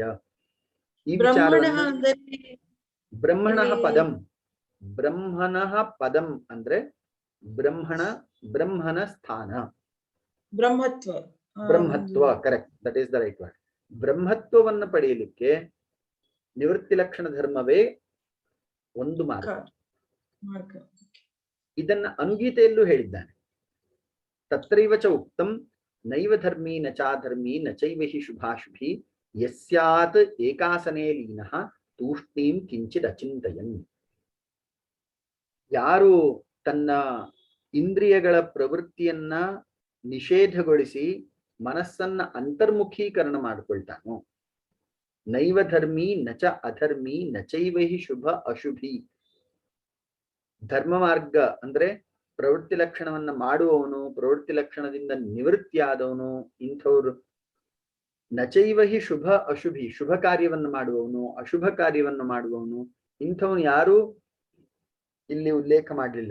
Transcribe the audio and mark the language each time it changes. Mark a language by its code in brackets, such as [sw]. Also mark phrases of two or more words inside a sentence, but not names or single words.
[kn] ಈ ವಿಚಾರವನ್ನು [sa] ಬ್ರಹ್ಮಣ ಪದಂ [kn] ಅಂದ್ರೆ ಬ್ರಹ್ಮನ ಸ್ಥಾನ, ಬ್ರಹ್ಮತ್ವ. [en] Correct, that is the right word. [kn] ಬ್ರಹ್ಮತ್ವವನ್ನು ಪಡೆಯಲಿಕ್ಕೆ ನಿವೃತ್ತಿ ಲಕ್ಷಣ ಧರ್ಮವೇ ಒಂದು ಮಾರ್ಗ. ಇದನ್ನ ಅನುಗೀತೆಯಲ್ಲೂ ಹೇಳಿದ್ದಾನೆ. [sa] ತತ್ರೈವ ಚ ಉಕ್ತಂ ನೈವ ಧರ್ಮೀ ನ ಚಾಧರ್ಮೀ ನ ಚೈವ ಹಿ ಶುಭಾಶುಭಿ ಯಸ್ಯಾತ್ ಏಕಾಸನೇ ಲೀನಃ ತೂಷ್ಣೀಂ ಕಿಂಚಿದ್ ಅಚಿಂತಯನ್. [kn] ಯಾರು ತನ್ನ ಇಂದ್ರಿಯಗಳ ಪ್ರವೃತ್ತಿಯನ್ನ ನಿಷೇಧಗೊಳಿಸಿ ಮನಸ್ಸನ್ನ ಅಂತರ್ಮುಖೀಕರಣ ಮಾಡಿಕೊಳ್ತಾನೋ, [sa] ನೈವ ಧರ್ಮೀ ನಚ ಅಧರ್ಮೀ ನಚೈವ ಹಿ ಶುಭ ಅಶುಭಿ. [kn] ಧರ್ಮ ಮಾರ್ಗ ಅಂದ್ರೆ ಪ್ರವೃತ್ತಿ ಲಕ್ಷಣವನ್ನ ಮಾಡುವವನು, ಪ್ರವೃತ್ತಿ ಲಕ್ಷಣದಿಂದ ನಿವೃತ್ತಿಯಾದವನು, ಇಂಥವ್ರು [sa] ನಚೈವ ಹಿ ಶುಭ ಅಶುಭಿ, [kn] ಶುಭ ಕಾರ್ಯವನ್ನು ಮಾಡುವವನು, ಅಶುಭ ಕಾರ್ಯವನ್ನು ಮಾಡುವವನು, ಇಂಥವನು ಯಾರು ಇಲ್ಲಿ ಉಲ್ಲೇಖ ಮಾಡಲಿಲ್ಲ.